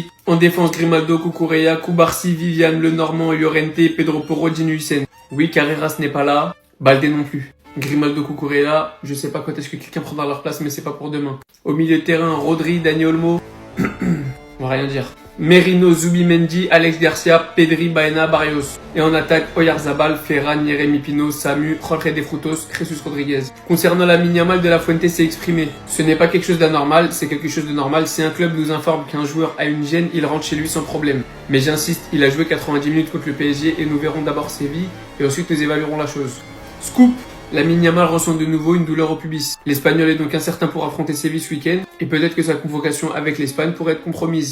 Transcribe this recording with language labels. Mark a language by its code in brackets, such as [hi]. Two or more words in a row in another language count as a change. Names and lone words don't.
[fr] En défense, Grimaldo, Cucurella, Koubarsi, Viviane, Lenormand, Llorente, Pedro Porro, Gini Hussein. Oui, Carreras n'est pas là. Baldé non plus. Grimaldo, Cucurella, je sais pas quand est-ce que quelqu'un prendra leur place, mais c'est pas pour demain. Au milieu de terrain, Rodri, Dani Olmo. On va rien dire. Merino, Zubimendi, Alex Garcia, Pedri, Baena, Barrios. Et en attaque, Oyarzabal, Ferran, Yeremi Pino, Samu, Jorge de Frutos, Jesus Rodriguez. Concernant Lamine Yamal, De La Fuente s'est exprimé. Ce n'est pas quelque chose d'anormal, c'est quelque chose de normal. Si un club nous informe qu'un joueur a une gêne, il rentre chez lui sans problème. Mais j'insiste, il a joué 90 minutes contre le PSG et nous verrons d'abord Séville et ensuite nous évaluerons la chose. Scoop! Lamine Yamal ressent de nouveau une douleur au pubis. L'Espagnol est donc incertain pour affronter Séville ce week-end et peut-être que sa convocation avec l'Espagne pourrait être compromise.